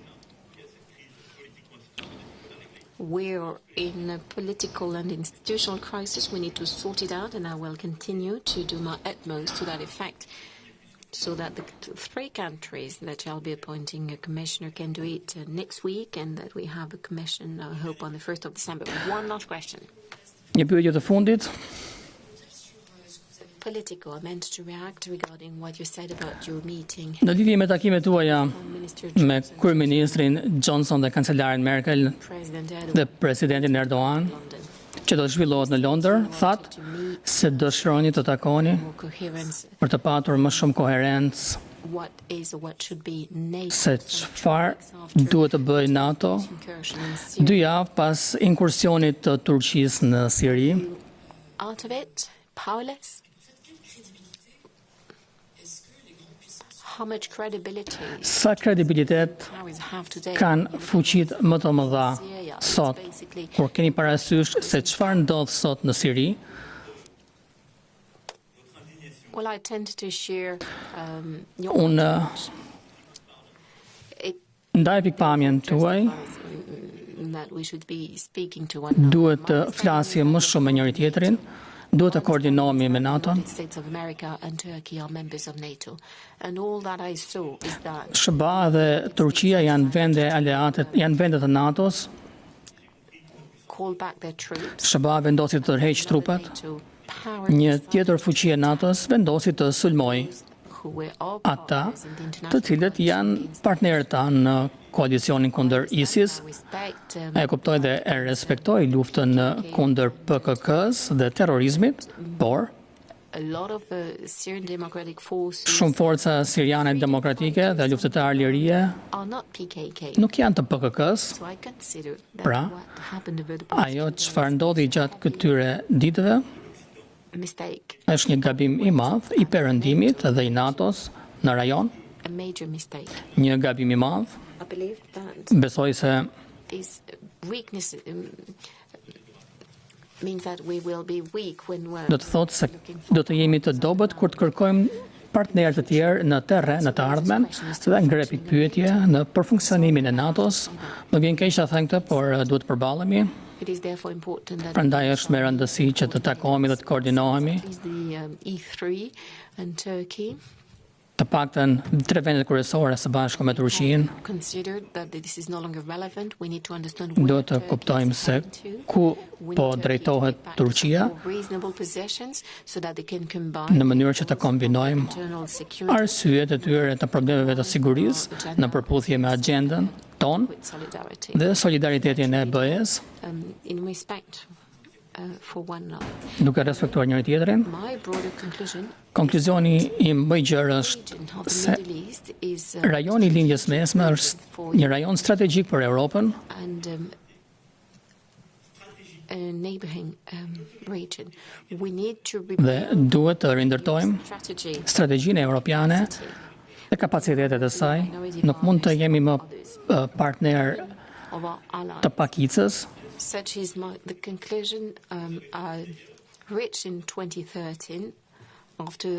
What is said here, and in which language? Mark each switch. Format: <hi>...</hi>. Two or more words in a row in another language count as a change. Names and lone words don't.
<en>We're in a political and institutional crisis. We need to sort it out, and I will continue to do my utmost to that effect, so that the 3 countries that shall be appointing a commissioner can do it next week, and that we have a commission, I hope, on the 1st of December. One last question.</en> <sq>Një pyetje të fundit.</sq> <en>Political, I meant to react regarding what you said about your meeting.</en> <sq>Në lidhje me takimet tuaja me kryeministrin Johnson dhe kancelarin Merkel dhe presidentin Erdogan, që do të zhvillohet në Londër, thatë se dëshironi të takoni për të patur më shumë koherencë se çfarë duhet të bëjë NATO 2 javë pas inkursionit të Turqisë në Siri.</sq> <en>Out of it, powerless. How much credibility</en> <sq>Sa kredibilitet kanë fuqit më të mëdha sot, kur keni parasysh se çfarë ndodh sot në Siri?</sq> <en>Well, I tend to share your</en> <sq>Unë ndaj pikpamjen tuaj,</sq> <en>that we should be speaking to one another.</en> <sq>duhet të flasim më shumë me njëri tjetrin, duhet të koordinohemi me NATO.</sq> <en>The States of America and Turkey are members of NATO, and all that I saw is that</en> <sq>SBA dhe Turqia janë vende aleate, janë vende të NATO-s.</sq> <en>call back their troops.</en> <sq>SBA vendosi të tërheqë trupat.</sq> <en>NATO power</en> <sq>Një tjetër fuqi e NATO-s vendosi të sulmojë</sq> <en>who were all</en> <sq>ata</sq> <en>powers in the</en> <sq>të</sq> <en>international</en> <sq>cilët janë partnerët tanë në koalicionin kundër ISIS.</sq> <en>respect.</en> <sq>E kuptoj dhe e respektoj luftën kundër PKK-s dhe terrorizmit, por</sq> <en>A lot of Syrian democratic forces</en> <sq>shumë forca siriane demokratike dhe luftëtarë lirie</sq> <en>are not PKK.</en> <sq>nuk janë të PKK-s.</sq> <en>So I consider that</en> <sq>Pra,</sq> <en>what happened over the past</en> <sq>ajo çfarë ndodhi gjatë këtyre ditëve</sq> <en>a mistake,</en> <sq>është një gabim i madh i perëndimit dhe i NATO-s në rajon,</sq> <en>a major mistake.</en> <sq>një gabim i madh.</sq> <en>I believe that</en> <sq>Besoj se</sq> <en>this weakness means that we will be weak when we're</en> <sq>do të thotë se do të jemi të dobët kur të kërkojmë partnerë të tjerë në terren, në të ardhmen, dhe ngre pikpyetje në përfunksionimin e NATO-s. Më vjen keq ta them këtë, por duhet të përballemi.</sq> <en>It is therefore important that</en> <sq>Prandaj është me rëndësi që të takohemi dhe të koordinohemi.</sq> <en>is the E3 and Turkey</en> <sq>Të paktën 3 vendet kryesore së bashku me Turqinë.</sq> <en>considered that this is no longer relevant. We need to understand</en> <sq>Duhet të kuptojmë se ku po drejtohet Turqia</sq> <en>reasonable possessions so that they can</en> <sq>në</sq> <en>combine</en> <sq>mënyrë që të kombinojmë</sq> <en>internal security</en> <sq>arsyet e tyre të problemeve të sigurisë në përputhje me agjendën tonë</sq> <en>with solidarity.</en> <sq>dhe solidaritetin e BE-s,</sq> <en>In respect for one another.</en> <sq>duke respektuar njëri tjetrin.</sq> <en>My broader conclusion</en> <sq>Konkluzioni im më i gjerë është</sq> <en>of the</en> <sq>se</sq> <en>Middle East is</en> <sq>rajoni i lindjes mesme është një rajon strategjik për Europën</sq> <en>and a neighboring region. We need to</en> <sq>dhe</sq> <en>rebuild</en> <sq>duhet të rindërtojmë</sq> <en>strategy</en> <sq>strategjinë europiane dhe kapacitetet e saj. Nuk mund të jemi më partner</sq> <en>of our allies.</en> <sq>të pakicës.</sq> <en>Such is the conclusion I reached in 2013 after</en>